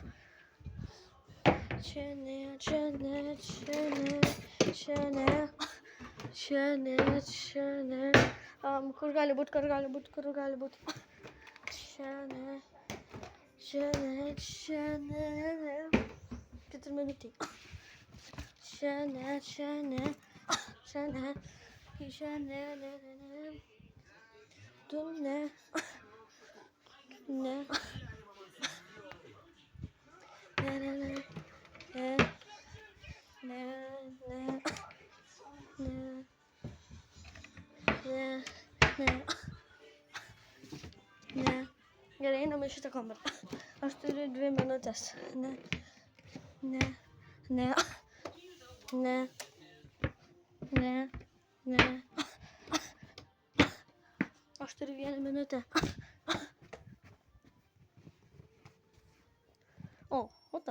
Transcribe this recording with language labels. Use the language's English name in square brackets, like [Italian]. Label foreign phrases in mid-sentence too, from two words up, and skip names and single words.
[Lithuanian] Čia ne, čia ne, čia ne, čia ne, čia ne, čia ne. Kur gali būt, kur gali būt, kur gali būt. Čia ne, čia ne, čia ne. 4 minutės. Čia ne, čia ne, čia ne, čia ne, ne, ne, ne. Tu ne, ne, ne, ne, ne, ne, ne, ne, ne, ne. Gerai, einam į šitą kamerą. Aš turiu 2 minutės. Ne, ne, ne, ne, ne, ne. Aš turiu 1 minutę. O ta.